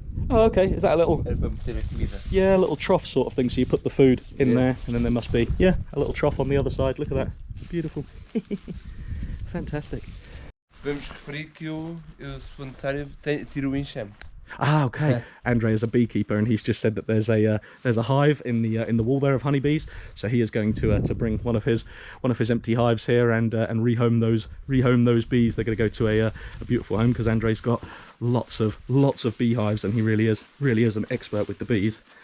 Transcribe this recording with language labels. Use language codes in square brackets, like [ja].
[en] Oh, okay. Is that a little? Yeah, a little trough sort of thing. So you put the food in there, and then there must be a little trough on the other side. Look at that, beautiful. Fantastic. [pt] Vamos referir que eu se for necessário, tiro o enxame. [en] Okay. Yeah. Andre is a beekeeper, and he's just said that there's a hive in the wall there of honeybees. So he is going to bring one of his empty hives here and rehome those bees. They're going to go to a beautiful home, because Andre's got lots of beehives, and he really is an expert with the bees.